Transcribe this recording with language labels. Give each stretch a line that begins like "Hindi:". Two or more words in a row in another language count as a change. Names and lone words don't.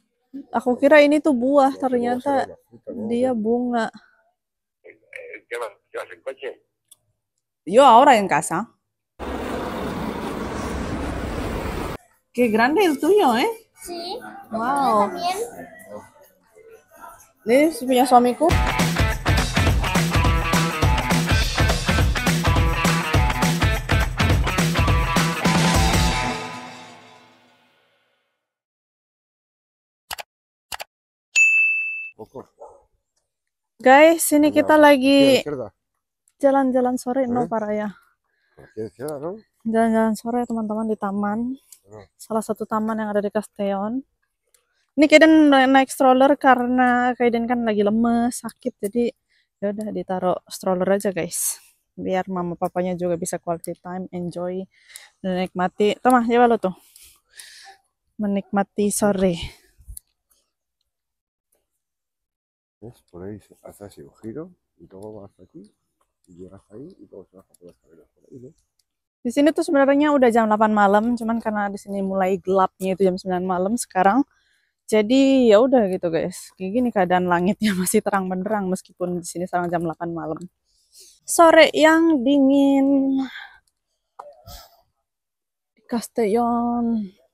Indonesian: Aku kira ini tuh buah, ternyata dia bunga.
Spanish: ¿Qué vas? ¿Qué vas en coche? Yo ahora en casa. Qué grande el tuyo, ¿eh? Sí, el mío Wow. también.
Indonesian: Ini punya suamiku.
Spanish: Poco.
Indonesian: Guys, ini kita
Spanish: Aquí a la
Indonesian: lagi
Spanish: izquierda.
Indonesian: jalan-jalan sore,
Spanish: no ¿Eh? para ya. Aquí a la izquierda, ¿no?
Indonesian: Jalan-jalan sore teman-teman di taman.
Spanish: No.
Indonesian: Salah satu taman yang ada di Castellon. Ini Kaiden naik stroller karena Kaiden kan lagi lemes, sakit, jadi ya udah ditaruh stroller aja guys. Biar mama papanya juga bisa
English: quality time,
Indonesian: enjoy, dan menikmati. Tuh mah, coba lo tuh. Menikmati sore.
Spanish: ¿Ves? Por ahí haces así un giro y luego vas aquí y llegas ahí y luego se baja por las escaleras por ahí, ¿ves?
Indonesian: Di sini tuh sebenarnya udah jam 8 malam, cuman karena di sini mulai gelapnya itu jam 9 malam sekarang. Jadi ya udah gitu guys. Kayak gini keadaan langitnya masih terang benderang meskipun di sini sekarang jam 8 malam. Sore yang dingin. Castellon.